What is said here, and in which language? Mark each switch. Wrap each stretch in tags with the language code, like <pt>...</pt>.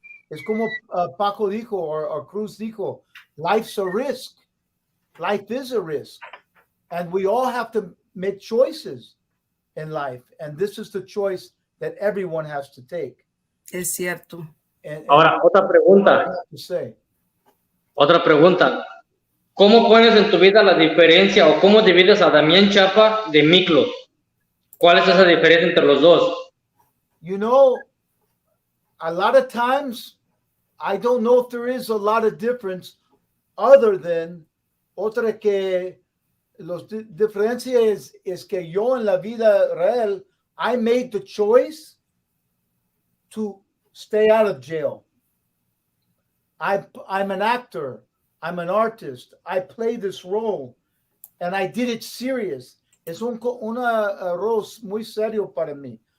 <es>Es como Paco dijo or Cruz dijo,</es> <en>life's a risk. Life is a risk. And we all have to make choices in life. And this is the choice that everyone has to take.</en> <es>Es cierto. Ahora, otra pregunta. Otra pregunta. ¿Cómo pones en tu vida la diferencia o cómo divides a Damian Chapa de Miklo? ¿Cuál es esa diferencia entre los dos?</es> <en>You know, a lot of times, I don't know if there is a lot of difference other than</en> <es>otra que los diferencia es que yo en la vida real,</es> <en>I made the choice to stay out of jail. I'm an actor. I'm an artist. I play this role, and I did it serious.</en> <es>Es un rol muy serio para mí.</es>